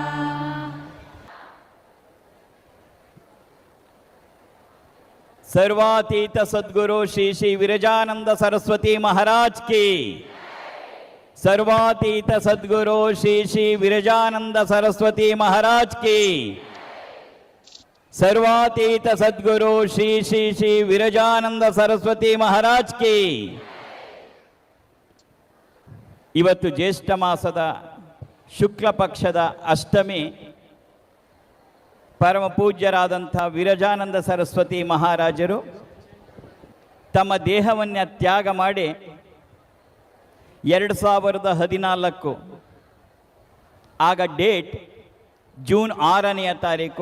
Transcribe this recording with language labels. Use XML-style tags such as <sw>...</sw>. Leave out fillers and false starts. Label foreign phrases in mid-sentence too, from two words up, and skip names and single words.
<hi>सर्वातीत सद्गुरु श्री श्री विरजानंद सरस्वती महाराज की। सर्वातीत सद्गुरु श्री श्री विरजानंद सरस्वती महाराज की। सर्वातीत सद्गुरु श्री श्री श्री विरजानंद सरस्वती महाराज की।</hi> <kn>ಇವತ್ತು ಜ್ಯೇಷ್ಠ ಮಾಸದ ಶುಕ್ಲ ಪಕ್ಷದ ಅಷ್ಟಮಿ ಪರಮ ಪೂಜ್ಯರಾದಂಥ ವಿರಜಾನಂದ ಸರಸ್ವತಿ ಮಹಾರಾಜರು ತಮ್ಮ ದೇಹವನ್ನು ತ್ಯಾಗ ಮಾಡಿ 2014 ಆಗ ಡೇಟ್ ಜೂನ್ 6ನೇ ತಾರೀಕು.</kn>